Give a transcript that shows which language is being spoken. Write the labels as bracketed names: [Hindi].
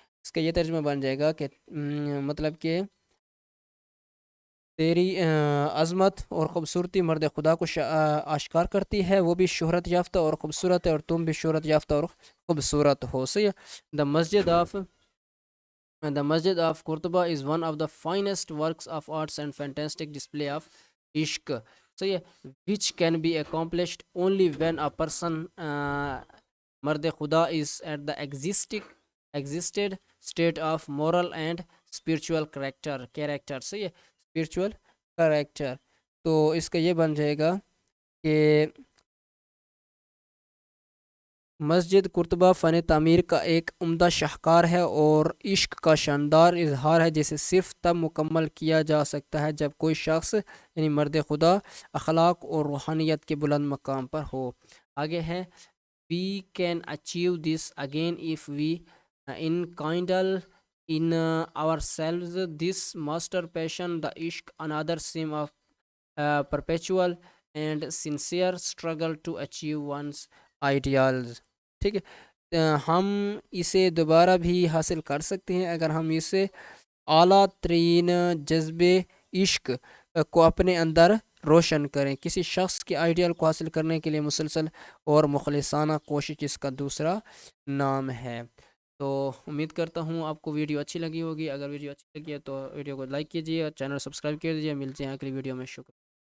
[Urdu] اس کا یہ ترجمہ بن جائے گا کہ مطلب کہ تیری عظمت اور خوبصورتی مرد خدا کو آشکار کرتی ہے, وہ بھی شہرت یافتہ اور خوبصورت ہے, اور تم بھی شہرت یافتہ اور خوبصورت ہو. صحیح. [English] The Masjid of Qurtuba is one of the finest works of arts and fantastic display of ishq. So which can be accomplished only when a person Mard Khuda is at the existed state of moral and spiritual character. So spiritual character. [Urdu] تو اس کا یہ بن جائے گا کہ مسجد قرطبہ فن تعمیر کا ایک عمدہ شاہکار ہے اور عشق کا شاندار اظہار ہے جسے صرف تب مکمل کیا جا سکتا ہے جب کوئی شخص یعنی مرد خدا اخلاق اور روحانیت کے بلند مقام پر ہو. آگے ہے, [English] we can achieve this again if we enkindle in ourselves this master passion, the ishq, another sim of perpetual and sincere struggle to achieve one's ideals. [Urdu] ٹھیک ہے, ہم اسے دوبارہ بھی حاصل کر سکتے ہیں اگر ہم اسے اعلیٰ ترین جذبے عشق کو اپنے اندر روشن کریں۔ کسی شخص کی آئیڈیل کو حاصل کرنے کے لیے مسلسل اور مخلصانہ کوشش اس کا دوسرا نام ہے۔ تو امید کرتا ہوں آپ کو ویڈیو اچھی لگی ہوگی۔ اگر ویڈیو اچھی لگی ہے تو ویڈیو کو لائک کیجیے اور چینل سبسکرائب کر دیجیے۔ ملتے ہیں اگلی ویڈیو میں، شکریہ۔